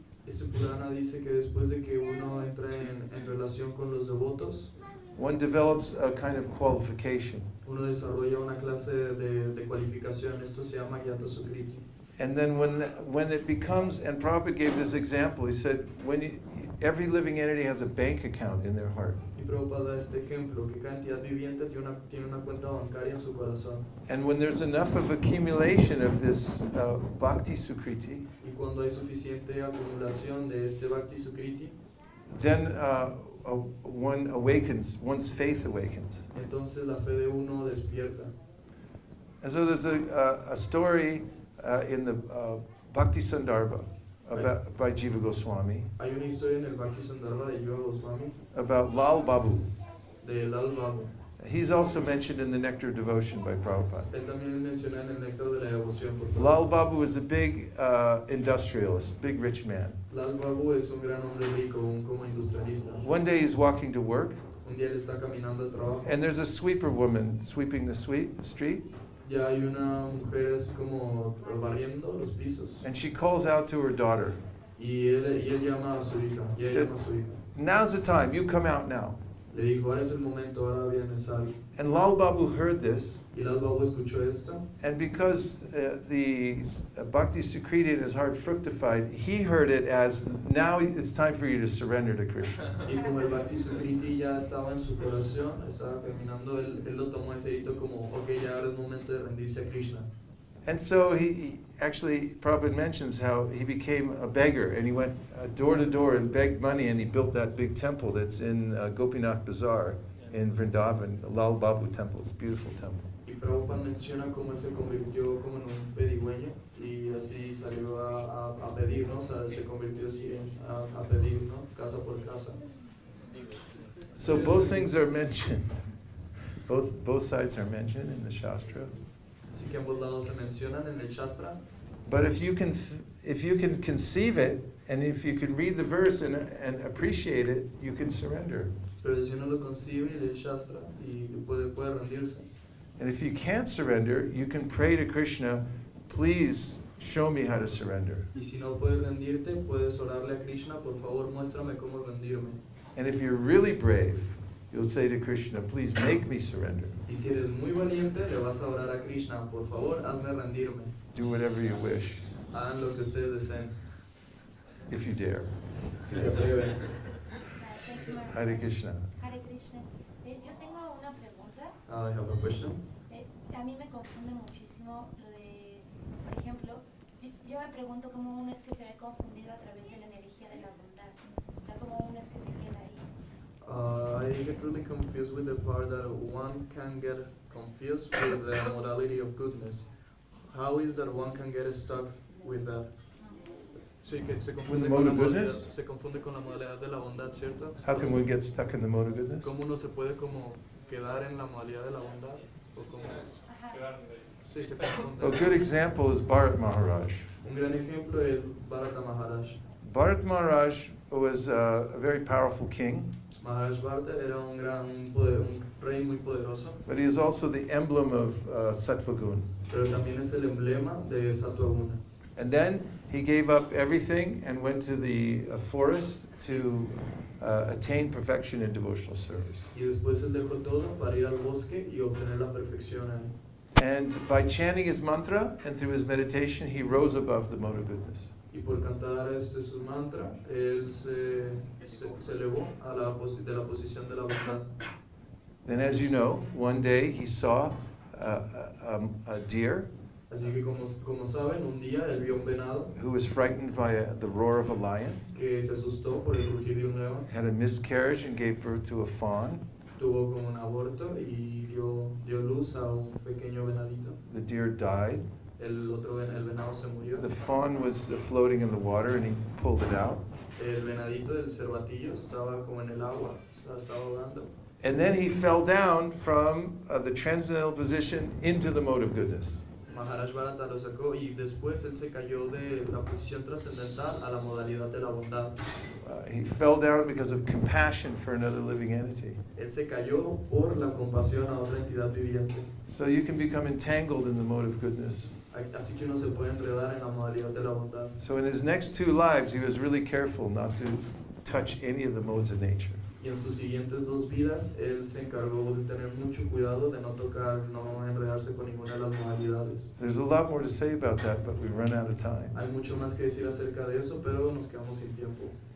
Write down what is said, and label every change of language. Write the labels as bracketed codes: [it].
[es] Este Purana dice que después de que uno entra en relación con los devotos, [en] one develops a kind of qualification. [es] Uno desarrolla una clase de cualificación. Esto se llama Agyata Sukriti. [en] And then when it becomes, and Prabhupada gave this example, he said, every living entity has a bank account in their heart. [es] Y Prabhupada da este ejemplo, que cada entidad viviente tiene una cuenta bancaria en su corazón. [en] And when there's enough of accumulation of this Bhakti Sukriti, [es] Y cuando hay suficiente acumulación de este Bhakti Sukriti, [en] then one awakens, one's faith awakens. [es] entonces la fe de uno despierta. [en] And so there's a story in the Bhakti Sandarbha by Jiva Goswami [es] Hay una historia en el Bhakti Sandarbha de Jiva Goswami [en] about Lal Babu. [es] de Lal Babu. [en] He's also mentioned in the Nectar of Devotion by Prabhupada. [es] Él también menciona en el Néctar de la Devoción por Prabhupada. [en] Lal Babu is a big industrialist, big rich man. [es] Lal Babu es un gran hombre rico, como industrialista. [en] One day he's walking to work, [es] Un día él está caminando al trabajo. [en] and there's a sweeper woman sweeping the street, [es] Ya hay una mujer así como barriendo los pisos. [en] and she calls out to her daughter, [es] Y él llama a su hija. Y ella [en] Said- [es] llama a su hija. [en] "Now's the time, you come out now." [es] Le dijo, ahora es el momento, ahora viene sal. [en] And Lal Babu heard this, [es] Y Lal Babu escuchó esto. [en] and because the Bhakti Sukriti in his heart fructified, he heard it as, now it's time for you to surrender to Krishna. [es] Y como el Bhakti Sukriti ya estaba en su corazón, estaba caminando, él lo tomó ese hito como, ok, ya ahora es momento de rendirse a Krishna. [en] And so he actually, Prabhupada mentions how he became a beggar, and he went door to door and begged money, and he built that big temple that's in Gopinath Bazaar in Vrindavan, Lal Babu temple. It's a beautiful temple. [es] Y Prabhupada menciona cómo él se convirtió como en un pedigüeño y así salió a pedir, ¿no? O sea, se convirtió así a pedir, ¿no? Casa por casa. [en] So both things are mentioned. Both sides are mentioned in the Shastra. [es] Así que ambos lados se mencionan en el Shastra. [en] But if you can conceive it, and if you can read the verse and appreciate it, you can surrender. [es] Pero si uno lo concibe y lee el Shastra y puede rendirse. [en] And if you can't surrender, you can pray to Krishna, please show me how to surrender. [es] Y si no puedes rendirte, puedes orarle a Krishna, por favor, muéstrame cómo rendirme. [en] And if you're really brave, you'll say to Krishna, please make me surrender. [es] Y si eres muy valiente, le vas a orar a Krishna, por favor, hazme rendirme. [en] Do whatever you wish, [es] Hagan lo que ustedes deseen. [en] if you dare. [es] Si se atreven. [en] Hare Krishna. [es] Hare Krishna. Yo tengo una pregunta. [en] I have a question. [es] A mí me confunde muchísimo lo de, por ejemplo, yo me pregunto cómo uno es que se ve confundido a través de la energía de la bondad. O sea, cómo uno es que se queda ahí. [en] I get really confused with the part that one can get confused with the modality of goodness. How is that one can get stuck with that? [es] Sí, que se confunde [en] the [es] con la [en] mode of [es] modalidad, [en] goodness? [es] se confunde con la modalidad de la bondad, ¿cierto? [en] How can we get stuck in the mode of goodness? [es] ¿Cómo uno se puede como quedar en la modalidad de la bondad? ¿O cómo? Ajá. Sí, se confunde. [en] A good example is Bharat Maharaj. [es] Un gran ejemplo es Bharata Maharaj. [en] Bharat Maharaj was a very powerful king, [es] Maharaj Bharata era un rey muy poderoso, [en] but he is also the emblem of Sattva-gun. [es] pero también es el emblema de Sattva-guna. [en] And then he gave up everything and went to the forest to attain perfection in devotional service. [es] Y después él dejó todo para ir al bosque y obtener la perfección ahí. [en] And by chanting his mantra and through his meditation, he rose above the mode of goodness. [es] Y por cantar su mantra, él se se elevó a de la posición de la bondad. [en] Then, as you know, one day he saw a deer [es] Así que como saben, un día él vio un venado [en] who was frightened by the roar of a lion, [es] que se asustó por el rugir de un león, [en] had a miscarriage and gave birth to a fawn. [es] tuvo como un aborto y dio luz a un pequeño venadito. [en] The deer died. [es] El venado se murió. [en] The fawn was floating in the water and he pulled it out. [es] El venadito del cervatillo estaba como en el agua, estaba ahogando. [en] And then he fell down from the transcendental position into the mode of goodness. [es] Maharaj Bharata lo sacó y después él se cayó de la posición trascendental a la modalidad de la bondad. [en] He fell down because of compassion for another living entity. [es] Él se cayó por la compasión a otra entidad viviente. [en] So you can become entangled in the mode of goodness. [es] Así que uno se puede enredar en la modalidad de la bondad. [en] So in his next two lives, he was really careful not to touch any of the modes of nature. [es] Y en sus siguientes dos vidas, él se encargó de tener mucho cuidado de no tocar, no enredarse con ninguna de las modalidades. [en] There's a lot more to say about that, but we run out of time. [es] Hay mucho más que decir acerca de eso, pero nos quedamos sin tiempo.